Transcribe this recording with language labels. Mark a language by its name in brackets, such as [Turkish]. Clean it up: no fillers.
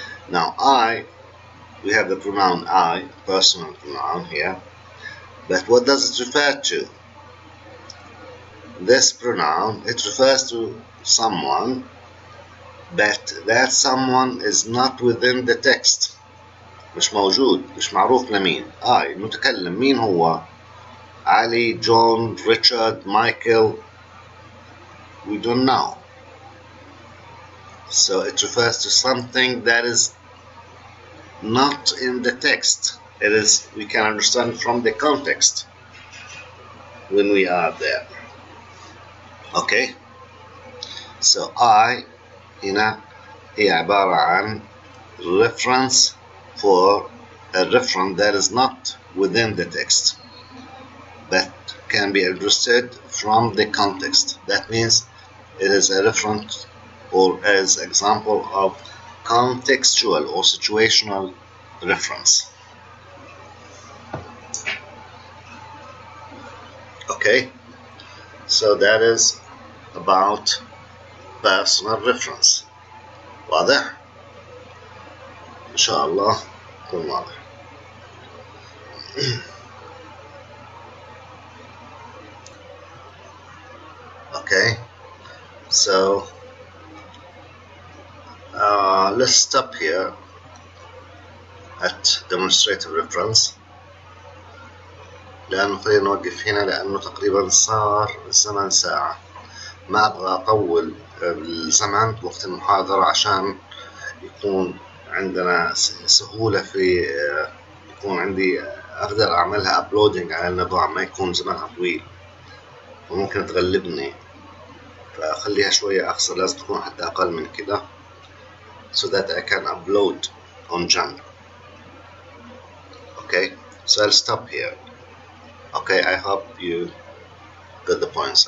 [English] Now I, we have the pronoun I, personal pronoun here. But what does it refer to? This pronoun, it refers to someone, but that someone is not within the text. [Arabic] مش موجود، مش معروف لمين. المتكلم مين هو؟ علي, John, Richard, Michael. [English] We don't know. So it refers to something that is not in the text. It is, we can understand from the context when we are there. Okay. So I [Arabic] هنا هي عبارة عن [English] reference for a reference that is not within the text, but can be understood from the context. That means it is a reference or as example of contextual or situational reference. Okay, so that is about personal reference. [Arabic] واضح؟ إن شاء الله يكون واضح. [English] Okay, so let's stop here at demonstrative reference. [Arabic] لأنه خلينا نوقف هنا لأنه تقريبا صار الزمن ساعة. ما أبغى أطول الزمن وقت المحاضرة عشان يكون عندنا سهولة في يكون عندي أقدر أعملها أبلودينج على النظام، ما يكون زمنها طويل وممكن تغلبني، فأخليها شوية أقصر. لازم تكون حتى أقل من كده [English] so that I can upload on Jump. Okay, so I'll stop here. Okay, I hope you got the points.